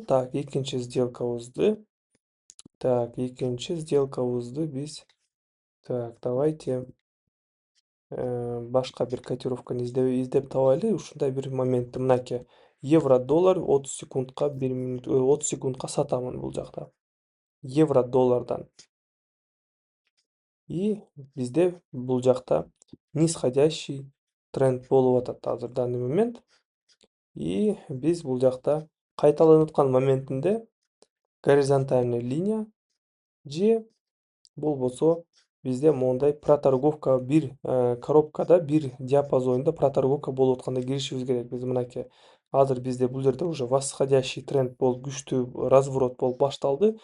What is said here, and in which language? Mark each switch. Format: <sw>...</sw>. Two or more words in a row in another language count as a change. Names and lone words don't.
<ky>Так, экинчи сделкабызды биз давайте башка бир котировканы издеп табайлы. Ушундай бир моментти мынакей. Евро доллар 30 секундка 1 мүнөт 30 секундка сатамын бул жакта. Евро доллардан. И бизде бул жакта</ky> <ru>нисходящий тренд</ru> <ky>болуп атат азыр</ky> <ru>данный момент.</ru> <ky>И биз бул жакта кайталанып аткан моментинде</ky> <ru>горизонтальный линия</ru> <ky>же болбосо бизде моундай проторговка бир коробкада бир диапазонда проторговка болуп атканда киришибиз керекпиз. Мынакей азыр бизде бул жерде</ky> <ru>уже восходящий тренд</ru> <ky>болуп күчтүү разворот болуп башталды.</ky>